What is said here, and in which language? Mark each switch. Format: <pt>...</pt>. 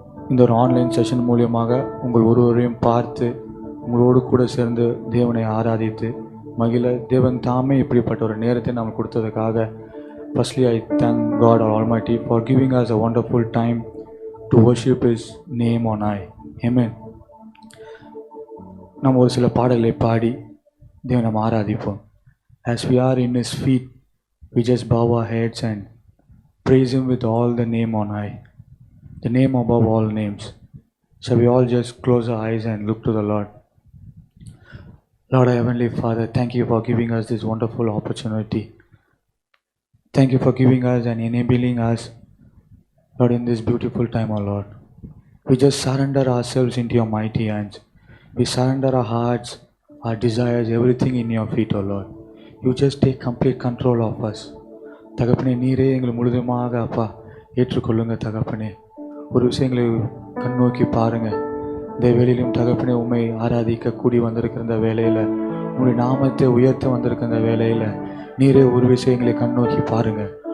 <ta>இந்த ஒரு online session மூலியமாக உங்கள் ஒருவரையும் பார்த்து உங்களோடு கூட சேர்ந்து தேவனை ஆராதித்து மகிழ தேவன் தாமே இப்படிப்பட்ட ஒரு நேரத்தை நாம் கொடுத்ததுக்காக</ta> <en>firstly I thank God Almighty for giving us a wonderful time to worship His name on high. Amen.</en> <ta>நாம் ஒரு சில பாடல்களை பாடி தேவனை நாம் ஆராதிப்போம்.</ta> <en>As we are in His feet, we just bow our heads and praise Him with all the name on high, the name above all names. Shall we all just close our eyes and look to the Lord? Lord, our Heavenly Father, thank you for giving us this wonderful opportunity. Thank you for giving us and enabling us, Lord, in this beautiful time, O Lord. We just surrender ourselves into your mighty hands. We surrender our hearts, our desires, everything in your feet, O Lord. You just take complete control of us.</en> <ta>தகப்பனே, நீரே எங்களை முழுதுமாக அப்பா ஏற்றுக்கொள்ளுங்க தகப்பனே. ஒரு விஷயங்களை கண்ணோக்கி பாருங்கள். இந்த வேலையிலும் தகப்பனே உண்மை ஆராதிக்க கூடி வந்திருக்கிற இந்த வேலையில், உங்களுடைய நாமத்தை உயர்த்த வந்திருக்கிற இந்த வேலையில் நீரே ஒரு விஷயங்களை கண்ணோக்கி பாருங்கள்.</ta>